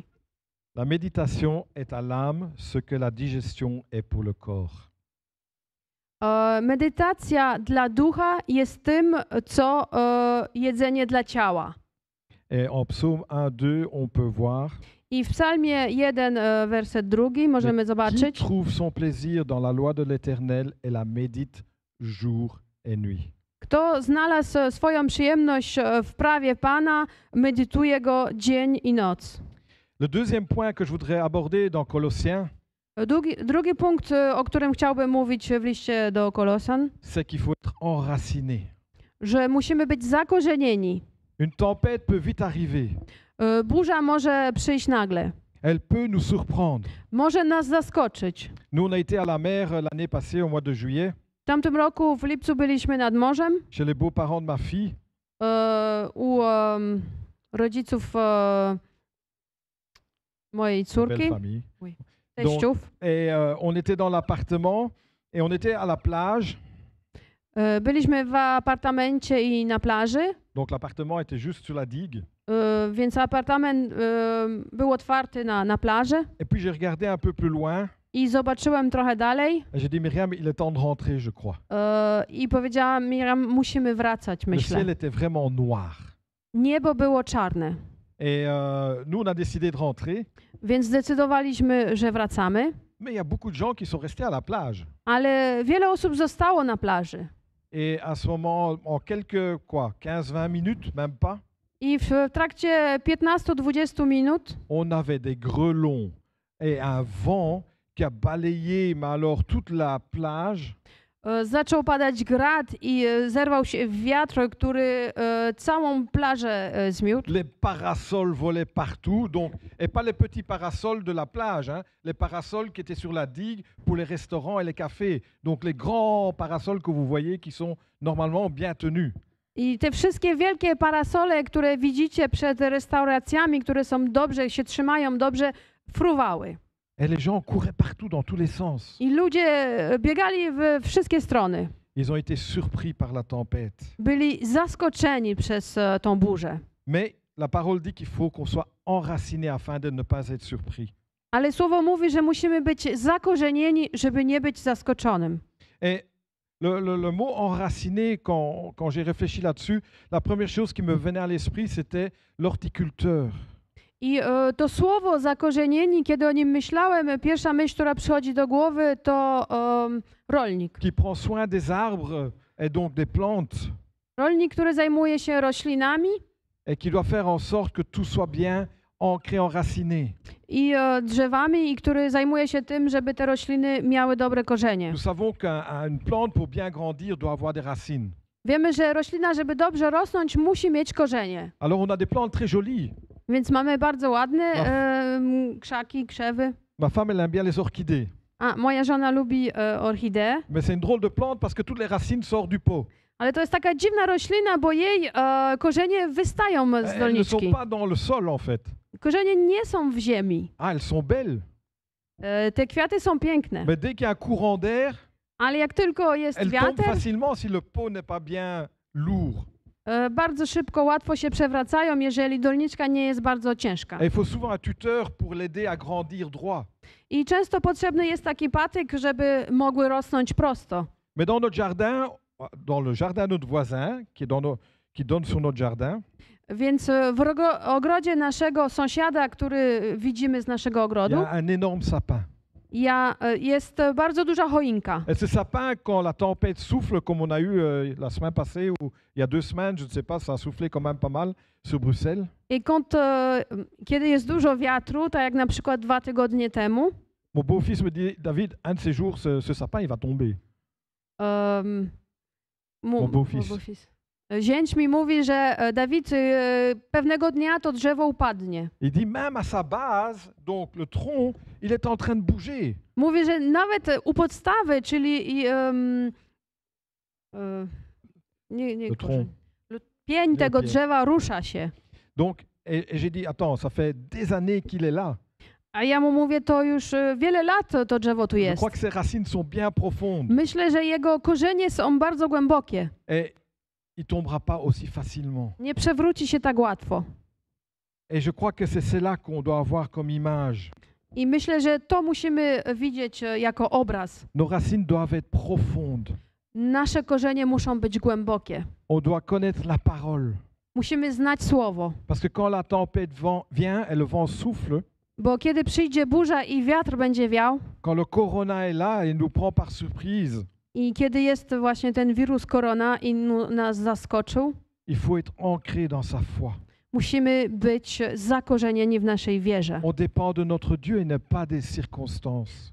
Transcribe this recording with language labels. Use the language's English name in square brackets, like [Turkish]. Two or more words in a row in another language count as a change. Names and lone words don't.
[French] La méditation est à l'âme ce que la digestion est pour le corps. [Polish] Medytacja dla ducha jest tym, co jedzenie dla ciała. [French] Et en psaume 1, 2, on peut voir [Polish] I w psalmie 1, werset 2 możemy [French] qui [Polish] zobaczyć, [French] trouve son plaisir dans la loi de l'Éternel et la médite jour et nuit. [Polish] kto znalazł swoją przyjemność w prawie Pana, medytuje go dzień i noc. [French] Le deuxième point que je voudrais aborder dans Colossiens, [Polish] Drugi punkt, o którym chciałbym mówić w liście do Kolosan, [French] c'est qu'il faut être enraciné. [Polish] że musimy być zakorzenieni. [French] Une tempête peut vite arriver. [Polish] Burza może przyjść nagle. [French] Elle peut nous surprendre. [Polish] Może nas zaskoczyć. [French] Nous, on a été à la mer l'année passée, au mois de juillet, [Polish] W tamtym roku w lipcu byliśmy nad morzem [French] chez les beaux-parents de ma fille. [Polish] u rodziców mojej [French] Belle [Polish] córki, [French] famille. [Polish] teściów. [French] Et on était dans l'appartement et on était à la plage. [Polish] Byliśmy w apartamencie i na plaży, [French] Donc l'appartement était juste sur la digue. [Polish] więc apartament był otwarty na plaży. [French] Et puis j'ai regardé un peu plus loin [Polish] I zobaczyłem trochę dalej [French] et j'ai dit Myriam, il est temps de rentrer, je crois. [Polish] i powiedziałam, Miriam, musimy wracać, [French] Le ciel [Polish] myślę. [French] était vraiment noir. [Polish] Niebo było czarne, [French] Et nous, on a décidé de rentrer. [Polish] więc zdecydowaliśmy, że wracamy, [French] Mais il y a beaucoup de gens qui sont restés à la plage. [Polish] ale wiele osób zostało na plaży. [French] Et à ce moment, en quelques, 15-20 minutes, même pas, [Polish] I w trakcie 15-20 minut [French] on avait des grêlons et un vent qui a balayé, mais alors toute la plage. [Polish] zaczął padać grad i zerwał się wiatr, który całą plażę zmiótł. [French] Les parasols volaient partout, donc, et pas les petits parasols de la plage, hein, les parasols qui étaient sur la digue pour les restaurants et les cafés. Donc les grands parasols que vous voyez qui sont normalement bien tenus. [Polish] I te wszystkie wielkie parasole, które widzicie przed restauracjami, które są dobrze, się trzymają dobrze, fruwały. [French] Et les gens couraient partout dans tous les sens. [Polish] I ludzie biegali w wszystkie strony. [French] Ils ont été surpris par la tempête. [Polish] Byli zaskoczeni przez tą burzę. [French] Mais la parole dit qu'il faut qu'on soit enraciné afin de ne pas être surpris. [Polish] Ale Słowo mówi, że musimy być zakorzenieni, żeby nie być zaskoczonym. [French] Et le mot enraciné, quand j'ai réfléchi là-dessus, la première chose qui me venait à l'esprit, c'était l'horticulteur. [Polish] I to słowo zakorzenieni, kiedy o nim myślałem, pierwsza myśl, która przychodzi do głowy, to rolnik. [French] Qui prend soin des arbres et donc des plantes, [Polish] Rolnik, który zajmuje się roślinami [French] et qui doit faire en sorte que tout soit bien ancré, enraciné. [Polish] i drzewami, i który zajmuje się tym, żeby te rośliny miały dobre korzenie. [French] Nous savons qu'une plante, pour bien grandir, doit avoir des racines. [Polish] Wiemy, że roślina, żeby dobrze rosnąć, musi mieć korzenie. [French] Alors on a des plantes très jolies. [Polish] Więc mamy bardzo ładne krzaki, krzewy. [French] Ma femme, elle aime bien les orchidées. [Polish] A moja żona lubi orchideę, [French] Mais c'est une drôle de plante parce que toutes les racines sortent du pot. [Polish] ale to jest taka dziwna roślina, bo jej korzenie wystają z [French] Elles ne sont [Polish] doniczki. [French] pas dans le sol en fait. [Polish] Korzenie nie są w ziemi. [French] Ah, elles sont belles. [Polish] Te kwiaty są piękne, [French] Mais dès qu'il y a un courant d'air, [Polish] ale jak tylko jest [French] elles tombent [Polish] wiatr, [French] facilement si le pot n'est pas bien lourd. [Polish] bardzo szybko, łatwo się przewracają, jeżeli doniczka nie jest bardzo ciężka. [French] Et il faut souvent un tuteur pour l'aider à grandir droit. [Polish] I często potrzebny jest taki patyk, żeby mogły rosnąć prosto. [French] Mais dans notre jardin, dans le jardin de notre voisin, qui donne sur notre jardin, [Polish] Więc w ogrodzie naszego sąsiada, który widzimy z naszego [French] il y [Polish] ogrodu, [French] a un énorme sapin. [Polish] jest bardzo duża choinka. [French] Et ce sapin, quand la tempête souffle, comme on a eu la semaine passée ou il y a 2 semaines, je ne sais pas, ça a soufflé quand même pas mal sur Bruxelles. [Polish] I kiedy jest dużo wiatru, tak jak na przykład 2 tygodnie temu, [French] Mon beau-fils me dit, David, un de ces jours, ce sapin, il va tomber. Mon beau-fils. [Polish] Zięć mi mówi, że Dawid, pewnego dnia to drzewo upadnie. [French] Il dit, même à sa base, donc le tronc, il est en train de bouger. [Polish] Mówi, że nawet u podstawy, czyli nie [French] Le [Polish] korzeń, [French] tronc. [Polish] pień tego pień. drzewa rusza się. [French] Donc, et j'ai dit, attends, ça fait des années qu'il est là. [Polish] A ja mu mówię, to już wiele lat to drzewo tu [French] Je [Polish] jest. [French] crois que ses racines sont bien profondes. [Polish] Myślę, że jego korzenie są bardzo głębokie. [French] Et il tombera pas aussi facilement. [Polish] Nie przewróci się tak łatwo. [French] Et je crois que c'est cela qu'on doit avoir comme image. [Polish] I myślę, że to musimy widzieć jako obraz. [French] Nos racines doivent être profondes. [Polish] Nasze korzenie muszą być głębokie. [French] On doit connaître la parole. [Polish] Musimy znać słowo. [French] Parce que quand la tempête vient et le vent souffle, [Polish] Bo kiedy przyjdzie burza i wiatr będzie wiał, [French] quand le corona est là et nous prend par surprise, [Polish] i kiedy jest właśnie ten wirus korona i nas zaskoczył, [French] il faut être ancré dans sa foi. [Polish] musimy być zakorzenieni w naszej wierze. [French] On dépend de notre Dieu et ne pas des circonstances.